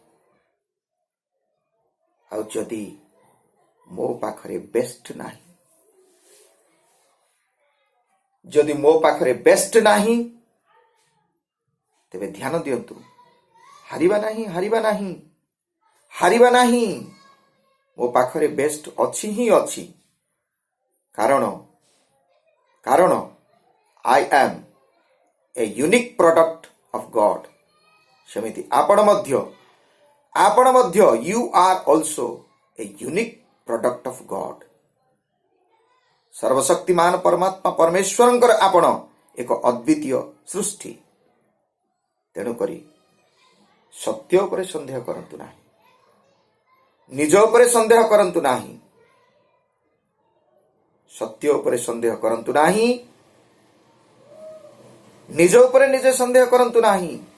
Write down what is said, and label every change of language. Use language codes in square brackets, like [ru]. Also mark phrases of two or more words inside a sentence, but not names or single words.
[or] ଆଉ ଯଦି ମୋ ପାଖରେ ବେଷ୍ଟ ନାହିଁ, ତେବେ ଧ୍ୟାନ ଦିଅନ୍ତୁ, ହାରିବା ନାହିଁ। ମୋ ପାଖରେ ବେଷ୍ଟ ଅଛି ହିଁ ଅଛି, କାରଣ [en] I am a unique product of God। [or] ସେମିତି ଆପଣ ମଧ୍ୟ [en] you are also a unique product of God। [or] ସର୍ବଶକ୍ତିମାନ ପରମାତ୍ମା ପରମେଶ୍ୱରଙ୍କର ଆପଣ ଏକ ଅଦ୍ୱିତୀୟ ସୃଷ୍ଟି। ତେଣୁକରି ସତ୍ୟ ଉପରେ ସନ୍ଦେହ କରନ୍ତୁ ନାହିଁ, ନିଜ ଉପରେ ସନ୍ଦେହ କରନ୍ତୁ ନାହିଁ, ସତ୍ୟ ଉପରେ ସନ୍ଦେହ କରନ୍ତୁ ନାହିଁ, ନିଜ ଉପରେ ନିଜେ ସନ୍ଦେହ କରନ୍ତୁ ନାହିଁ।